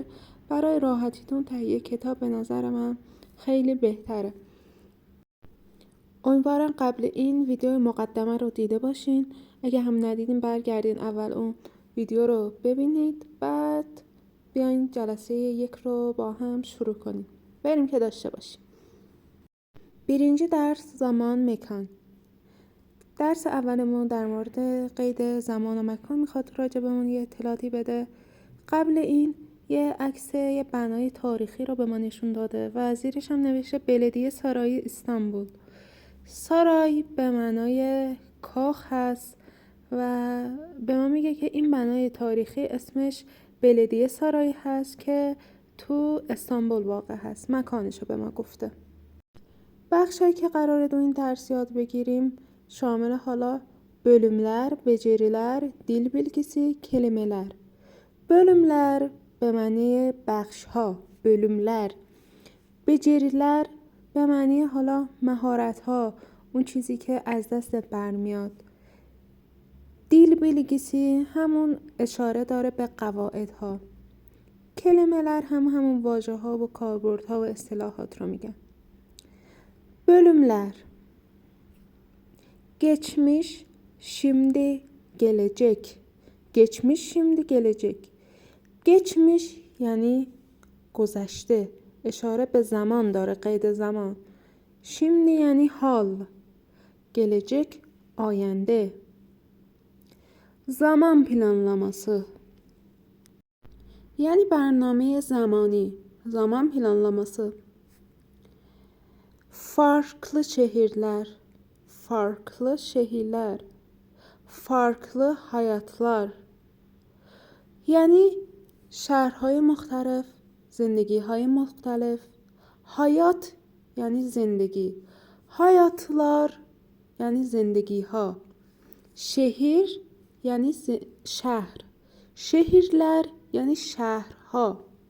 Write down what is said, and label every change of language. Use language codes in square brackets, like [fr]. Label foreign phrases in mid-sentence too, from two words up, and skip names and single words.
[fa] برای راحتیتون تهیه کتاب به نظر من خیلی بهتره. امیدوارم قبل این ویدیو مقدمه رو دیده باشین. اگه هم ندیدین برگردین اول اون ویدیو رو ببینید، بعد بیاین جلسه یک رو با هم شروع کنیم. بریم که داشته باشیم. [tr] birinci ders zaman mekan. [fa] درس اولمون در مورد قید زمان و مکان میخواد راجبمون یه اطلاعاتی بده. قبل این یه عکس یه بنای تاریخی رو به ما نشون داده و زیرش هم نوشته بلدیه سرای استانبول. سرای به معنای کاخ هست و به ما میگه که این بنای تاریخی اسمش بلدیه سرای هست که تو استانبول واقع هست. مکانش رو به ما گفته. بخشایی که قراره تو این درس یاد بگیریم [tr] şamil hala bölümler, beceriler, dil bilgisi, kelimeler. [fa] Bölümler به معنی بخش ها، [tr] bölümler. [fa] beceriler به معنی حالا مهارت ها، اون چیزی که از دست برمیاد. [tr] dil bilgisi [fa] همون اشاره داره به قواعد ها. kelimeler همون واژه ها و کاربردها و اصطلاحات رو میگن. [tr] bölümler geçmiş, şimdi, gelecek. geçmiş, şimdi, gelecek. geçmiş [fa] یعنی گذشته، اشاره به زمان داره، قید زمان. şimdi یعنی حال، gelecek آینده. [tr] zaman planlaması [fa] یعنی برنامه زمانی، [tr] zaman planlaması. farklı şehirler, farklı şehirler, farklı hayatlar [fa] یعنی شهرهای مختلف، زندگی‌های مختلف. hayat یعنی زندگی، hayatlar یعنی زندگی‌ها. şehir یعنی شهر، şehirler یعنی شهرها.